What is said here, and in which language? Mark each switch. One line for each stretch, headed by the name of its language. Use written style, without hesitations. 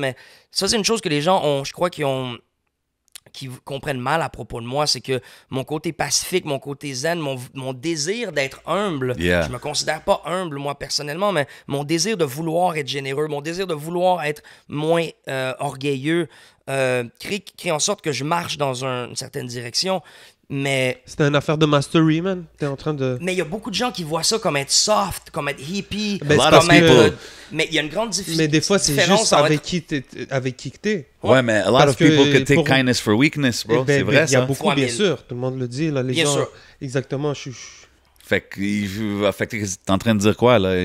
French: Mais ça, c'est une chose que les gens ont, je crois, qui comprennent mal à propos de moi, c'est que mon côté pacifique, mon côté zen, mon désir d'être humble, je me considère pas humble moi personnellement, mais mon désir de vouloir être généreux, mon désir de vouloir être moins orgueilleux, crée en sorte que je marche dans une certaine direction. Mais c'était une affaire de mastery, man. T'es en train de... Mais il y a beaucoup de gens qui voient ça comme être soft, comme être hippie, Ben, comme être... Mais il y a une grande différence. Mais des fois, c'est juste avec qui t'es. Ouais, mais
English: a lot of people could take kindness for weakness, bro.
French: C'est vrai, ça. Il y a beaucoup, bien sûr. Tout le monde le dit, là. Les gens... sûr. Exactement, Fait que t'es en train de dire quoi, là?